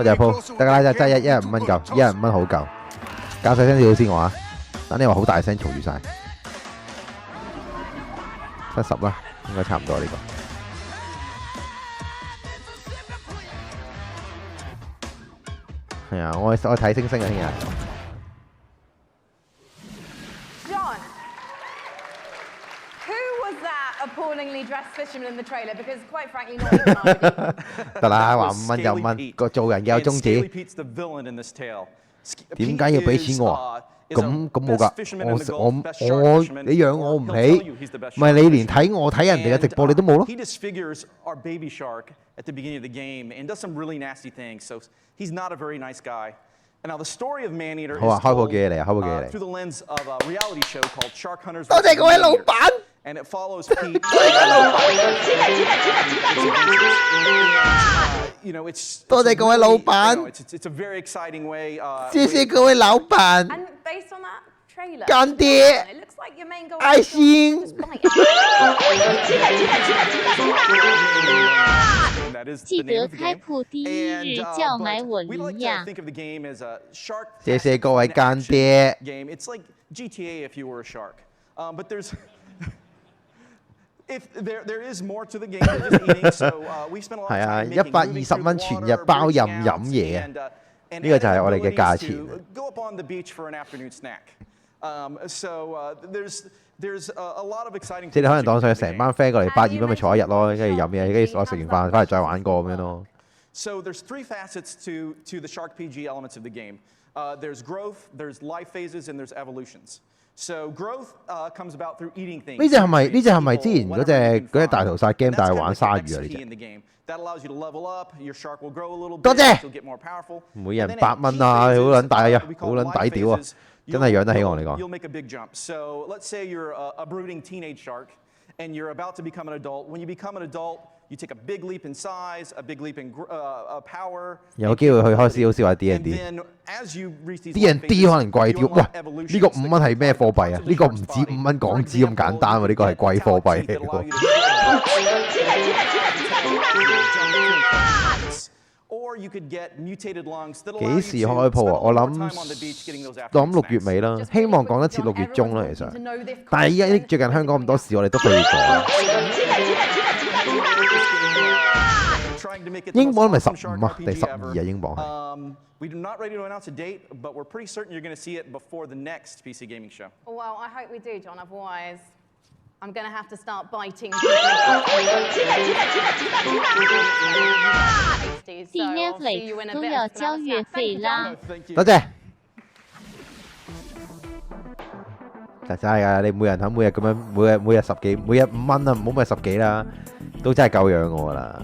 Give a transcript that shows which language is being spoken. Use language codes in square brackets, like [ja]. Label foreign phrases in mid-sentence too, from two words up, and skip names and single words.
[yue] 謝阿鋪，得㗎啦，真係一日5蚊夠，一日5蚊好夠，較細聲少少先我啊，等你話好大聲嘈住晒，70啦，應該差唔多呢個。係啊，我睇星星啊，聽日。 [en] Appallingly dressed fisherman in the trailer, because quite frankly, not even I would eat. [yue] 得啦，話5蚊就5蚊，個做人嘅有宗旨。點解要俾錢我啊？咁冇㗎，你養我唔起，唔係你連睇我睇人哋嘅直播你都冇咯。 [en] He disfigures our baby shark at the beginning of the game and does some really nasty things. So he's not a very nice guy. And now the story of Man-Eater is told through the lens of a reality show called Shark Hunters. [yue] 多謝各位老闆。 [en] And it follows Pete. You know, it's [yue] 多謝各位老闆。 [en] It's a very exciting way. [yue] 謝謝各位老闆。 [en] And based on that trailer, [yue] 乾爹， [en] it looks like your main goal [yue] 愛心。記得開鋪第一日叫買我一樣。謝謝各位乾爹。 [en] It's like GTA if you were a shark, but there's if there is more to the game than just eating. So we spent a lot of time making [yue] 120 蚊全日包飲嘢啊！呢個就係我哋嘅價錢。 [en] Go up on the beach for an afternoon snack. So there's a lot of exciting. [yue] 即係你可能當上成班 friend 過嚟120蚊咪坐一日咯，跟住飲嘢，跟住我食完飯翻嚟再玩過咁樣咯。 [en] So there's 3 facets to the Shark PG elements of the game. There's growth, there's life phases, and there's evolutions. So growth comes about through eating things. [yue] 呢隻係咪之前嗰隻大屠殺 game 但係玩鯊魚啊？呢隻 [en] That allows you to level up. Your shark will grow a little bit. [yue] 多謝。 [en] You'll get more powerful. [yue] 每人8蚊啊，好撚大啊，好撚抵屌啊！真係養得起我嚟講。 [en] You'll make a big jump. So let's say you're a brooding teenage shark, and you're about to become an adult. When you become an adult, you take a big leap in size, a big leap in power. [yue] 有機會去開始好似話 D&D。D&D 可能貴啲。喂，呢個5蚊係咩貨幣啊？呢個唔止5蚊港紙咁簡單喎，呢個係貴貨幣嚟喎。幾時開鋪啊？我諗6月尾啦，希望講得切6月中啦，其實。但係依家最近香港咁多事，我哋都可以講。英鎊咪15啊，定12啊？英鎊係。 [en] We're not ready to announce a date, but we're pretty certain you're going to see it before the next PC gaming show. Well, I hope we do, John. Otherwise, I'm going to have to start biting. [yue] 第Netflix 都要交月費啦。多謝。就真係㗎，你每人肯每日咁樣，每日10幾，每日5蚊啊，唔好咪10幾啦，都真係夠養我啦。